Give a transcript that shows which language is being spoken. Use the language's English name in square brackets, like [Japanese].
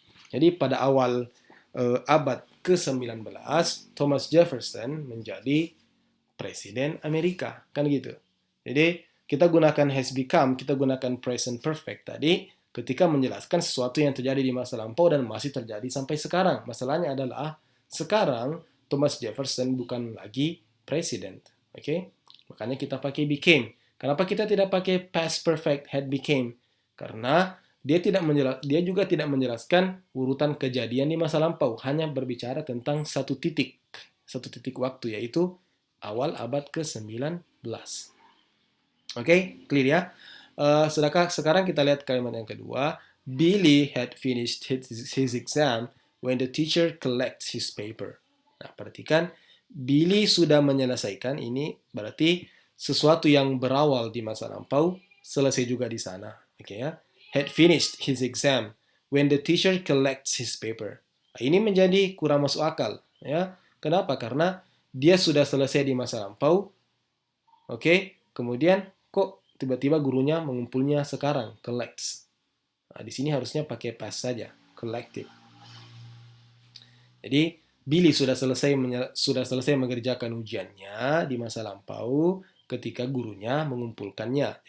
[Indonesian] Jadi pada awal abad ke-19, Thomas Jefferson menjadi Presiden Amerika. Kan gitu. Jadi kita gunakan has become, kita gunakan present perfect tadi ketika menjelaskan sesuatu yang terjadi di masa lampau dan masih terjadi sampai sekarang. Masalahnya adalah sekarang Thomas Jefferson bukan lagi presiden. Oke? Makanya kita pakai became. Kenapa kita tidak pakai past perfect had became? Karena dia juga tidak menjelaskan urutan kejadian di masa lampau, hanya berbicara tentang satu titik waktu, yaitu awal abad ke-19. Oke, clear ya? Sedangkan sekarang kita lihat kalimat yang kedua. [English] Billy had finished his exam when the teacher collects his paper. [Indonesian] Nah, perhatikan, Billy sudah menyelesaikan, ini berarti sesuatu yang berawal di masa lampau selesai juga di sana. Oke ya? [English] Had finished his exam when the teacher collects his paper. [Indonesian] Nah, ini menjadi kurang masuk akal, ya. Kenapa? Karena dia sudah selesai di masa lampau. Oke, kemudian kok tiba-tiba gurunya mengumpulnya sekarang, collects. Nah, di sini harusnya pakai past saja, collected. Jadi Billy sudah selesai mengerjakan ujiannya di masa lampau ketika gurunya mengumpulkannya.